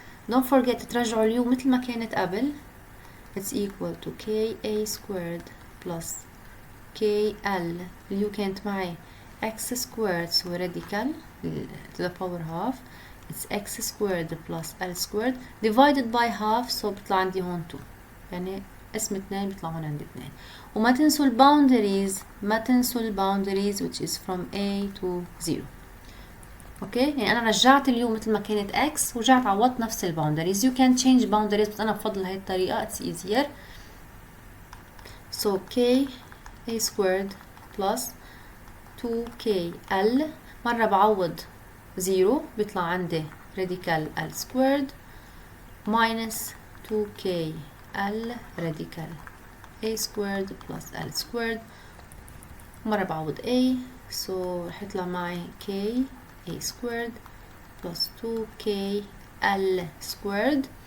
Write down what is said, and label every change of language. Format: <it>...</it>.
<en>Don't forget</en> <ar>ترجعوا اليو مثل ما كانت قبل,</ar> <en>it's equal to ka squared plus kl,</en> <ar>اليو كانت معي</ar> <en>x squared, so radical to the power half, it's x squared plus L squared divided by half, so</en> <ar>بيطلع عندي هون</ar> <en>2,</en> <ar>يعني اسم 2 بيطلع هون عندي 2. وما تنسوا الباوندريز, ما تنسوا الباوندريز</ar> <en>which is from a to 0.</en> <ar>اوكي, يعني انا رجعت اليو مثل ما كانت x ورجعت عوضت نفس الباوندريز.</ar> <en>you can change boundaries,</en> <ar>بس انا بفضل هاي الطريقه,</ar> <en>it's easier. so k a squared plus 2kl,</en> <ar>مرة بعوض 0 بيطلع عندي</ar> <en>radical L squared minus 2kl radical a squared plus L squared,</en> <ar>مرة بعوض</ar> <en>a, so</en> <ar>رح يطلع معي</ar> <en>k a squared plus 2kl squared</en>